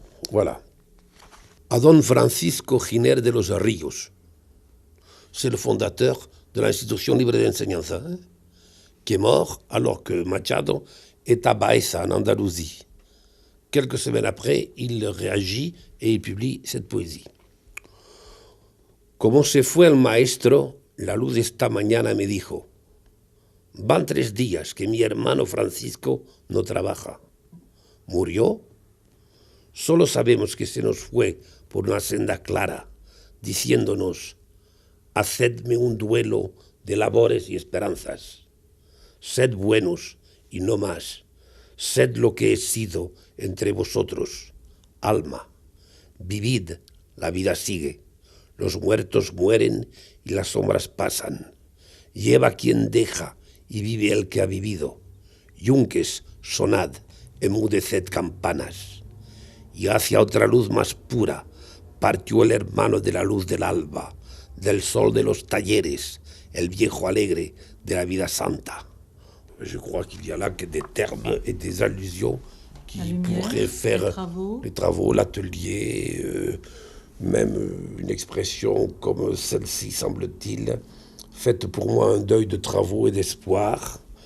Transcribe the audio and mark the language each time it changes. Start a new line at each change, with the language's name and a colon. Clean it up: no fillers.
French: Voilà. A Don Francisco Giner de los Ríos. C'est le fondateur de l'institution libre d'enseignement, qui est mort alors que Machado est à Baeza, en Andalousie. Quelques semaines après, il réagit et il publie cette poésie.
Spanish: Como se fue el maestro, la luz esta mañana me dijo, van 3 días que mi hermano Francisco no trabaja. ¿Murió? Solo sabemos que se nos fue por una senda clara, diciéndonos, hacedme un duelo de labores y esperanzas. Sed buenos y no más. Sed lo que he sido entre vosotros. Alma, vivid, la vida sigue. Los muertos mueren y las sombras pasan. Lleva quien deja y vive el que ha vivido. Yunques, sonad, emudeced campanas. Y hacia otra luz más pura partió el hermano de la luz del alba, del sol de los talleres, el viejo alegre de la vida santa.
French: Je crois qu'il y a là que des termes et des allusions qui pourraient faire les travaux, l'atelier, même une expression comme celle-ci, semble-t-il, faite pour moi un deuil de travaux et d'espoir.